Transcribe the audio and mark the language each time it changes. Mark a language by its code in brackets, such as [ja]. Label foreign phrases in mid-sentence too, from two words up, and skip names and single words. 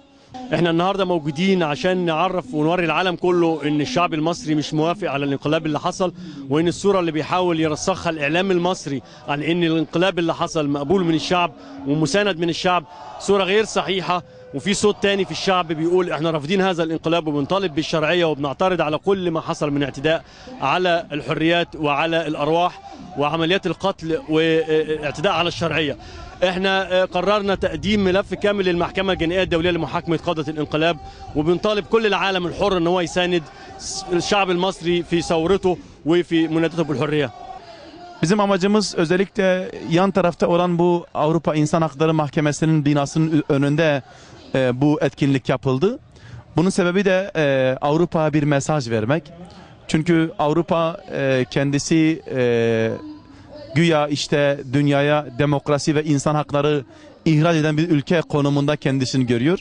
[ar] احنا النهارده موجودين عشان نعرف ونوري العالم كله ان الشعب المصري مش موافق على الانقلاب اللي حصل، وان الصوره اللي بيحاول يرسخها الاعلام المصري عن ان الانقلاب اللي حصل مقبول من الشعب ومساند من الشعب صوره غير صحيحه وفي صوت تاني في الشعب بيقول احنا رافضين هذا الانقلاب وبنطالب بالشرعية وبنعترض على كل ما حصل من اعتداء على الحريات وعلى الأرواح وعمليات القتل واعتداء على الشرعية. احنا قررنا تقديم ملف كامل للمحكمة الجنائية الدولية لمحاكمة قادة الانقلاب وبنطالب كل العالم الحر ان هو يساند الشعب المصري في ثورته وفي منادته بالحرية. [tr] Bizim amacımız özellikle yan tarafta olan bu Avrupa İnsan Hakları Mahkemesi'nin binasının önünde bu etkinlik yapıldı. Bunun sebebi de Avrupa'ya bir mesaj vermek. Çünkü Avrupa kendisi güya işte dünyaya demokrasi ve insan hakları ihraç eden bir ülke konumunda kendisini görüyor.